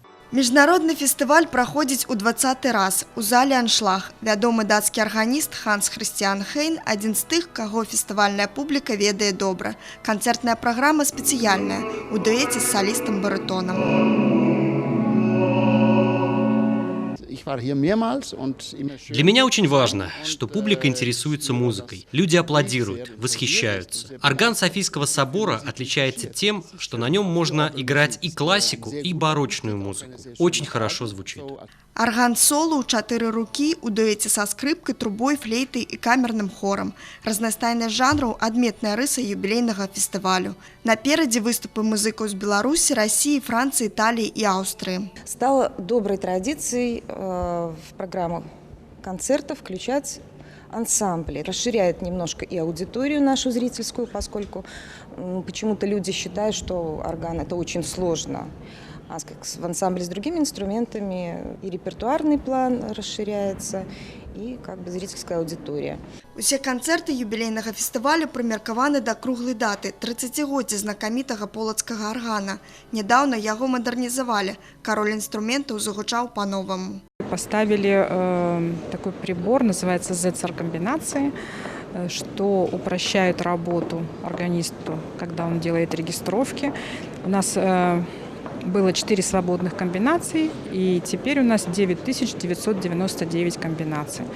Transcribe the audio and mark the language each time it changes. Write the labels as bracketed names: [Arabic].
[Belarusian] Міжнародны фестываль праходзіць у 20-й раз. У зале «Аншлаг». Вядомы дацкі арганіст Ханс Хрысціян Хейн – адзін з тых, каго фестывальная публіка ведае добра. Канцэртная праграма спецыяльная, у дуэце з салістам-барытонам. [Russian] Для меня очень важно, что публика интересуется музыкой. Люди аплодируют, восхищаются. Орган Софийского собора отличается тем, что на нем можно играть и классику, и барочную музыку. Очень хорошо звучит. [Belarusian] Арган-соло ў 4 рукі у дуэце са скрыпкай, трубой, флейтай і камерным хорам. Разнастайнасць жанраў – адметная рыса юбілейнага фестывалю. Наперадзе выступы музыкаў з Беларусі, [Russian] России, Франции, Италии и Австрии. Стало доброй традицией в программу концертов включать ансамбли. Расширяет немножко и аудиторию нашу зрительскую, поскольку почему-то люди считают, что орган – это очень сложно. А в ансамбле с другими инструментами и репертуарный план расширяется, и зрительская аудитория. [Belarusian] Усе канцэрты юбілейнага фестывалю прымеркаваны да круглай даты – 30-годдзя знакамітага полацкага аргана. Нядаўна яго мадэрнізавалі. Кароль інструментаў загучаў па-новаму. [Russian] Поставили такой прибор, называется Z-комбинации, что упрощает работу органисту, когда он делает регистровки. У нас было 4 свободных комбинаций, и теперь у нас 9999 комбинаций.